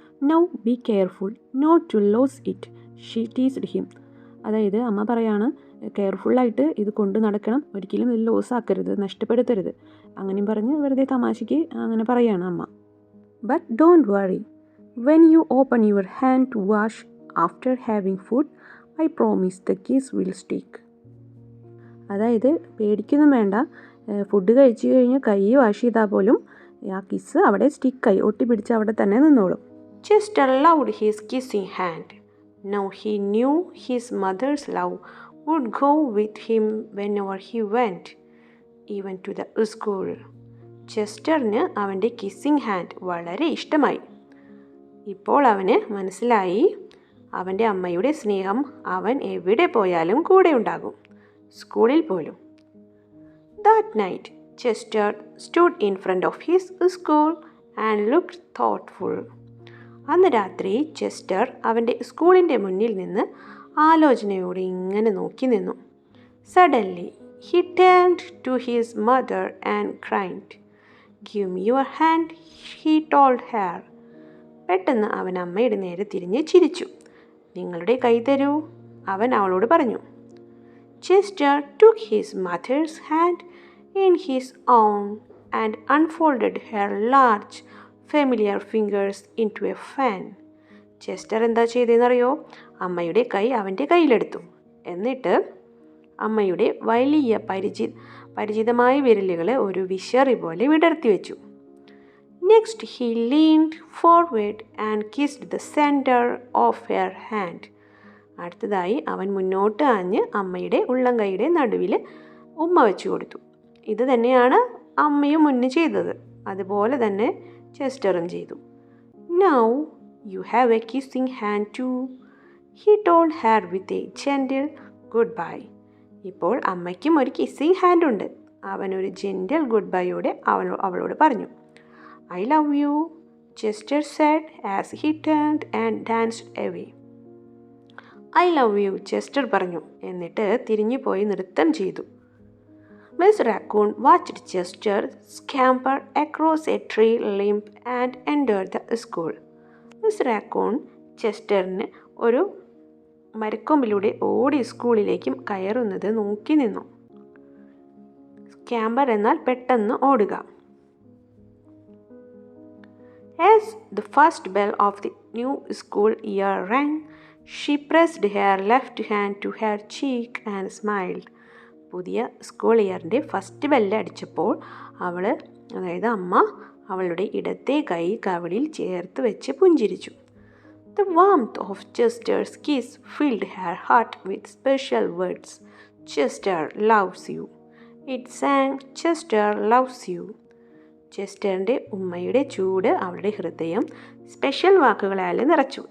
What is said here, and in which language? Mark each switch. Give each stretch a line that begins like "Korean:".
English: Now be careful not to lose it, she teased him.
Malayalam: അതായത് അമ്മ പറയാണ്, കെയർഫുള്ളായിട്ട് ഇത് കൊണ്ട് നടക്കണം, ഒരിക്കലും ഇത് ലോസ് ആക്കരുത്, നഷ്ടപ്പെടുത്തരുത്. അങ്ങനെയും പറഞ്ഞ് വെറുതെ തമാശയ്ക്ക് അങ്ങനെ പറയാണ് അമ്മ.
English: But don't worry, When you open your hand to wash after having food, I promise the kiss will stick.
Malayalam: അതായത് പേടിക്കൊന്നും വേണ്ട, ഫുഡ് കഴിച്ചു കഴിഞ്ഞ് കൈ വാഷ് ചെയ്താൽ പോലും ആ കിസ് അവിടെ സ്റ്റിക്കായി ഒട്ടിപ്പിടിച്ച് അവിടെ തന്നെ നിന്നോളും.
English: Chester loved his kissing hand. Now he knew his mother's love would go with him whenever he went, even to the school.
Malayalam: ചെസ്റ്ററിന് അവൻ്റെ കിസ്സിങ് ഹാൻഡ് വളരെ ഇഷ്ടമായി. ഇപ്പോൾ അവന് മനസ്സിലായി അവൻ്റെ അമ്മയുടെ സ്നേഹം അവൻ എവിടെ പോയാലും കൂടെ ഉണ്ടാകും, സ്കൂളിൽ പോലും.
English: That night, Chester stood in front of his school and looked thoughtful.
Malayalam: അന്ന് രാത്രി ചെസ്റ്റർ അവൻ്റെ സ്കൂളിൻ്റെ മുന്നിൽ നിന്ന് ആലോചനയോടെ ഇങ്ങനെ നോക്കി നിന്നു.
English: Suddenly, he turned to his mother and cried. Give me your hand, he told her.
Malayalam: പെട്ടെന്ന് അവൻ അമ്മയുടെ നേരെ തിരിഞ്ഞ് ചിരിച്ചു. നിങ്ങളുടെ കൈ തരൂ, അവൻ അവളോട് പറഞ്ഞു.
English: Chester took his mother's hand in his own and unfolded her large, familiar fingers into a fan.
Malayalam: Chester എന്താ ചെയ്തതെന്നറിയോ? അമ്മയുടെ കൈ അവൻ്റെ കയ്യിലെടുത്തു. എന്നിട്ട് അമ്മയുടെ വലിയ പരിചിതമായ വിരലുകളെ ഒരു വിശറി പോലെ വിടർത്തി വെച്ചു.
English: Next, he leaned forward and kissed the center of her hand.
Malayalam: അടുത്തതായി അവൻ മുന്നോട്ട് ആഞ്ഞ് അമ്മയുടെ ഉള്ളംകൈയുടെ നടുവിൽ ഉമ്മ വെച്ചു കൊടുത്തു. ഇത് തന്നെയാണ് അമ്മയും മുന്നേ ചെയ്തത്. അതുപോലെ തന്നെ ചെസ്റ്ററും ചെയ്തു.
English: Now you have a kissing hand too, he told her with a gentle goodbye.
Malayalam: ഇപ്പോൾ അമ്മയ്ക്കും ഒരു കിസ്സിങ് ഹാൻഡ് ഉണ്ട്. അവൻ ഒരു ജെന്റൽ ഗുഡ് ബൈയോടെ അവളോട് പറഞ്ഞു.
English: I love you, Chester said as he turned and danced away. I love you,
Malayalam: Chester പറഞ്ഞു. എന്നിട്ട് തിരിഞ്ഞു പോയി നൃത്തം ചെയ്തു.
English: Miss Raccoon watched Chester scamper across a tree limb and entered the school.
Malayalam: Miss Raccoon ചെസ്റ്ററിന് ഒരു മരക്കൊമ്പിലൂടെ ഓടി സ്കൂളിലേക്കും കയറുന്നത് നോക്കി നിന്നു. സ്കാമ്പർ എന്നാൽ പെട്ടെന്ന് ഓടുക.
English: As the first bell of the new school year rang, she pressed her left hand to her cheek and smiled.
Malayalam: പുതിയ school ഇയറിൻ്റെ first bell അടിച്ചപ്പോൾ അതായത് അമ്മ അവളുടെ ഇടത്തെ കൈ കവിളിൽ ചേർത്ത് വെച്ച് പുഞ്ചിരിച്ചു.
English: The warmth of Chester's kiss filled her heart with special words. Chester loves you. It sang, Chester loves you.
Malayalam: ചെസ്റ്ററിൻ്റെ ഉമ്മയുടെ ചൂട് അവളുടെ ഹൃദയം സ്പെഷ്യൽ വാക്കുകളാൽ നിറച്ചു.